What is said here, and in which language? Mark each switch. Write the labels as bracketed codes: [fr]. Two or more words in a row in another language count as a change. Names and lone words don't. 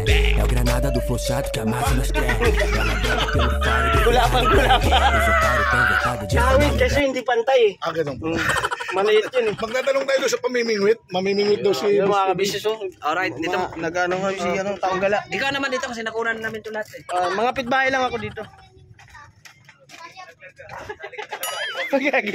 [pt] É o granada do flow chato que amassa nas tracks. Ela bebe pelo faro do Gulapan. Os otários tão vetado de [tl] Nakawit kasi hindi pantay eh. Ganun po. Maliit yun eh. Magtatanong tayo doon sa pamimingwit. Mamimingwit daw si Yung mga kabisnes oh. Alright, dito. Nag-ano nga si taong gala. Ikaw naman dito kasi nakunan namin ito lahat eh. Mga pitbahay lang ako dito. Pagkagi.